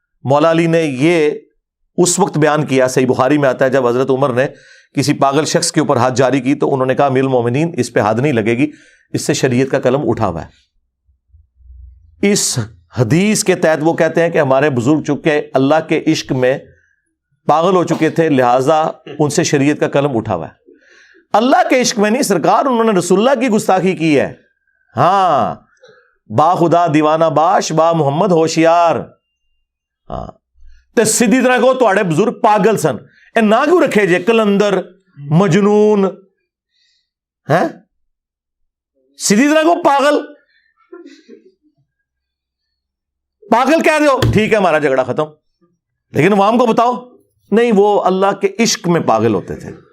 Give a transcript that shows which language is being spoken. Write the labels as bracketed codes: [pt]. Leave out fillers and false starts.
[ur] مولا علی نے یہ اس وقت بیان کیا, صحیح بخاری میں آتا ہے, جب حضرت عمر نے کسی پاگل شخص کے اوپر ہاتھ جاری کی تو انہوں نے کہا امیر المومنین اس پہ حد نہیں لگے گی, اس سے شریعت کا قلم اٹھا ہوا ہے. اس حدیث کے تحت وہ کہتے ہیں کہ ہمارے بزرگ چکے اللہ کے عشق میں پاگل ہو چکے تھے, لہٰذا ان سے شریعت کا قلم اٹھا ہوا ہے. اللہ کے عشق میں نہیں سرکار, انہوں نے رسول اللہ کی گستاخی کی ہے. [fa] ہاں, با خدا دیوانہ باش با محمد ہوشیار. [pa] ہاں تے سیدھی طرح کو تواڈے بزرگ پاگل سن. اے نہ کیوں رکھے جے کلندر مجنون ہیں؟ [ur] سیدھی طرح کو پاگل, پاگل کہہ دو ٹھیک ہے, ہمارا جھگڑا ختم. لیکن عوام کو بتاؤ نہیں, وہ اللہ کے عشق میں پاگل ہوتے تھے.